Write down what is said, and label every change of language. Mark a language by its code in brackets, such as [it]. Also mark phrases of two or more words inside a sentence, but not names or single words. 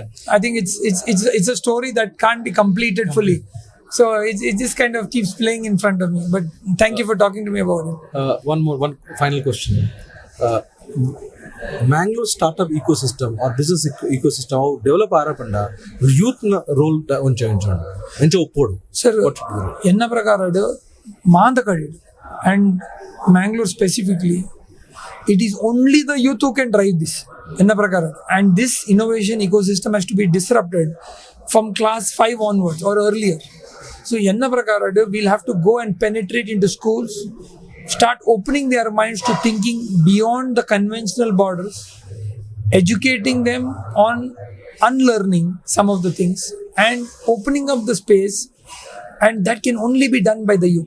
[en] I think it's a story that can't be completed fully. So it just kind of keeps playing in front of me. But thank you for talking to me about it. One final question. Mangalore startup ecosystem or business ecosystem develop ಆರಪಂಡ youth role [tcy] ಎಂಚ ಒಪ್ಪೋಡು [en] Sir, [tcy] ಎನ್ನ ಪ್ರಕಾರ ಮಾಂತ ಕಡೆ [en] and Mangalore specifically, it is only the youth who can drive this. [tcy] ಎನ್ನ ಪ್ರಕಾರ, [en] and this innovation ecosystem has to be disrupted from class 5 onwards or earlier. So [tcy] ಎನ್ನ ಪ್ರಕಾರ [en] we'll have to go and penetrate into schools, start opening their minds to thinking beyond the conventional borders, educating them on unlearning some of the things and opening up the space, and that can only be done by the youth.